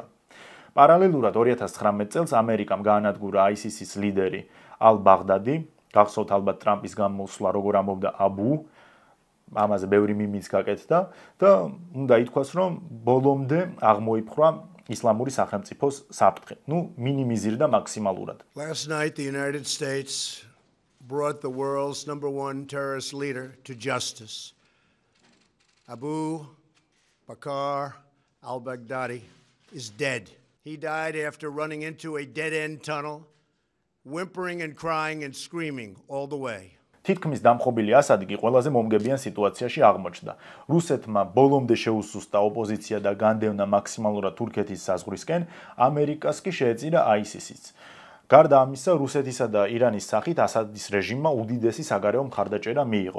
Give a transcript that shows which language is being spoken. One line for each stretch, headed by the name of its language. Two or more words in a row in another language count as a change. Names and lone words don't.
Georgian: პარალელურად 2019 წელს ამერიკამ გაანადგურა ISIS-ის ლიდერი ალ-ბაღდადი, გახსოვთ ალბათ ტრამპის გამოსვლა, როგორ ამბობდა აბუ, ამაზე ბევრი მიმიც გაკეთდა და უნდა ითქვას, რომ ბოლომდე აღმოიფხვრა ისლამური სახელმწიფოს საფრთხე. მინიმიზირდა მაქსიმალურად.
English: Last night the United States brought the world's #1 terrorist leader to justice. Abu Bakr al-Baghdadi is dead. He died after running into a dead-end tunnel, whimpering and crying and screaming all the way.
Georgian: თითქმის დამხობილი ასადი კი ყველაზე მომგებიან სიტუაციაში აღმოჩნდა. რუსეთმა ბოლომდე შეუსუსტა ოპოზიცია და განდევნა მაქსიმალურად თურქეთის საზღვრისკენ, ამერიკას კი შეეწირა ISIS-იც. გარდა ამისა, რუსეთისა და ირანის სახით ასადის რეჟიმმა უდიდესი საგარეო მხარდაჭერა მიიღო.